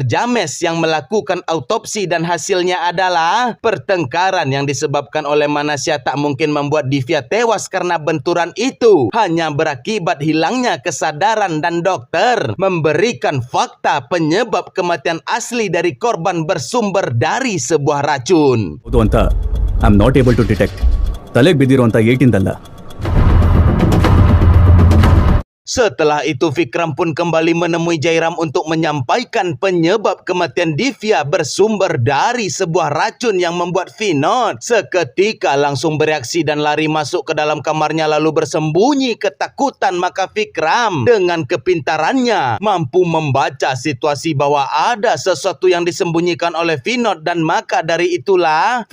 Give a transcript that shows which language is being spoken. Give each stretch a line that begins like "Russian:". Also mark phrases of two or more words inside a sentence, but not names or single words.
Indonesian: James yang melakukan autopsi dan hasilnya adalah pertengkaran yang disebabkan oleh Manasa tak mungkin membuat Divya tewas karena benturan itu hanya berakibat hilangnya kesadaran dan dokter memberikan fakta penyebab kematian asli dari korban bersumber dari sebuah racun.
English: I'm not able to detect.
Kannada: ತಲೆಗೆ ಬಿದ್ದಿರುವಂತ 18 ಅಲ್ಲ.
Indonesian: Setelah itu Vikram pun kembali menemui Jairam untuk menyampaikan penyebab kematian Divya bersumber dari sebuah racun yang membuat Vinod seketika langsung bereaksi dan lari masuk ke dalam kamarnya lalu bersembunyi ketakutan. Maka Vikram dengan kepintarannya mampu membaca situasi bahwa ada sesuatu yang disembunyikan oleh Vinod dan maka dari itulah